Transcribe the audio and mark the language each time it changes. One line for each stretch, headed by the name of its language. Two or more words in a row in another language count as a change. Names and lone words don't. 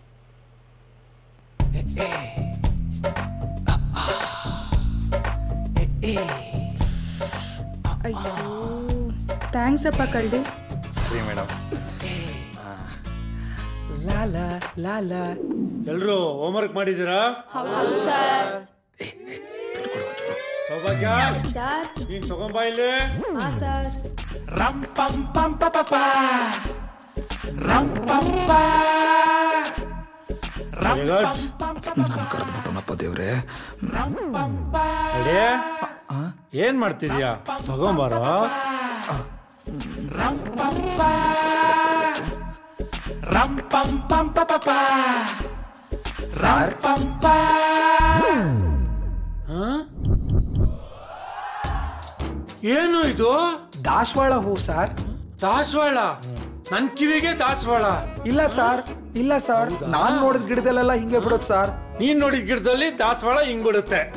Kannada: ಅಯ್ಯೋ ಥ್ಯಾಂಕ್ಸ್ ಅಪ್ಪ ಕಳ್ಳಿ. ಸರಿ ಮೇಡಮ್. ಲಾಲಾ ಲಾಲಾ. ಎಲ್ರು ಹೋಮ್ವರ್ಕ್ ಮಾಡಿದ್ದೀರಾ? ಹೌದು ಸರ್. ಸೌಭಾಗ್ಯ ಸರ್ ನೀನ್ ತಗೊಂಬ ಇಲ್ಲಿ. ಹಾ ಸರ್. ರಂ ಪಂ ಪಂ ಪ ಪ ಪ ರಂ ಪಂ ಪ ರಂ ಪಂ ಪ ಪ ಕರ್ದ್ಬಿಟ್ಟನಪ್ಪ ದೇವ್ರೆ. ಏನ್ ಮಾಡ್ತಿದ್ಯಾ? ತಗೊಂಬಾರೋ. ರಂ ಪಂ ಪ ರಂ ಪಂ ಪಂ ಪ ಪ ಪ ರಂ ಪಂ ಪ. ಏನು ಇದು? ದಾಸವಾಳ ಹೂ ಸರ್. ದಾಸವಾಳ? ನನ್ ಕಿವಿಗೆ ದಾಸವಾಳ. ಇಲ್ಲ ಸರ್, ಇಲ್ಲ ಸರ್, ನಾನ್ ನೋಡಿದ ಗಿಡದಲ್ಲೆಲ್ಲ ಹಿಂಗೆ ಬಿಡುತ್ತೆ ಸರ್. ನೀನ್ ನೋಡಿದ ಗಿಡದಲ್ಲಿ ದಾಸವಾಳ ಹಿಂಗ್ ಬಿಡುತ್ತೆ.